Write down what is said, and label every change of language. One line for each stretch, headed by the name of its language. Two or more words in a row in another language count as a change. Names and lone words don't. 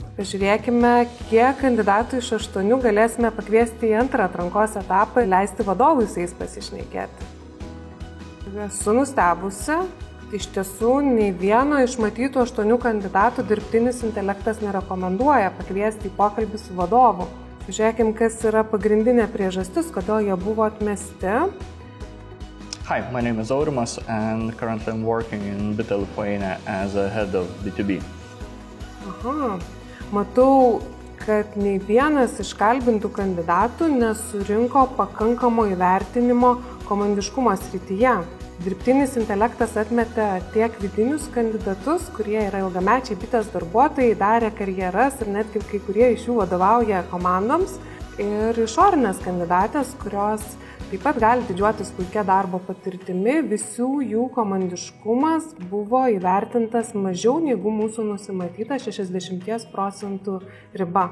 Lithuanian: Pažiūrėkime, kiek kandidatų iš 8 galėsime pakviesti į antrą atrankos etapą ir leisti vadovui su jais pasišnekėti. Esu nustebusi, iš tiesų nei vieno iš matytų 8 kandidatų dirbtinis intelektas nerekomenduoja pakviesti į pokalbį su vadovu. Žiūrėkim, kas yra pagrindinė priežastis, kodėl jie buvo atmesti.
English: Hi, my name is Aurimas and currently I'm working in Bitė Lithuania as a head of B2B.
Lithuanian: Aha, matau, kad nei vienas iš kalbintų kandidatų nesurinko pakankamo įvertinimo komandiškumo srityje. Dirbtinis intelektas atmetė tiek vidinius kandidatus, kurie yra ilgamečiai bitės darbuotojai, darė karjeras ir netgi kai kurie iš jų vadovauja komandoms, ir išorinės kandidatės, kurios taip pat gali didžiuotis puikia darbo patirtimi, visų jų komandiškumas buvo įvertintas mažiau negu mūsų nusimatyta 60% riba.